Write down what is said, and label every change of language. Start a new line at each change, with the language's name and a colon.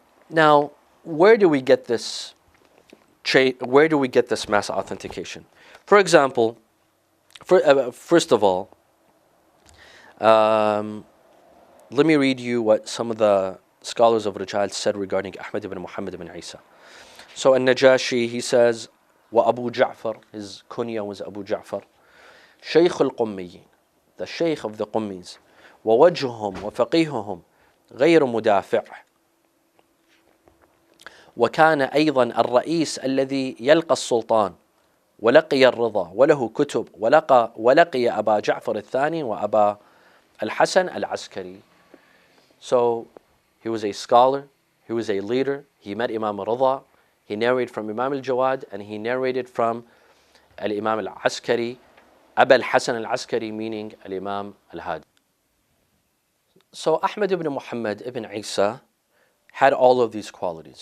English: Now, where do we get this mass authentication? For example, first of all, let me read you what some of the scholars of Rijal said regarding Ahmad ibn Muhammad ibn Isa.
Arabic: So An-Najashi, he says, وأبو جعفر, his kunya was Abu Ja'far, شيخ القميين, the Shaykh of the Qummis, ووجههم وفقيههم غير مدافع, وكان أيضا الرئيس الذي يلقى السلطان ولقي الرضا وله كتب ولقي أبا جعفر الثاني وأبا الحسن العسكري.
English: So he was a scholar, he was a leader, he met Imam Rida, he narrated from Imam al-Jawad, and he narrated from al-Imam al-Askari, Aba al-Hasan al-Askari, meaning al-Imam al-Hadi. So Ahmad ibn Muhammad ibn Isa had all of these qualities.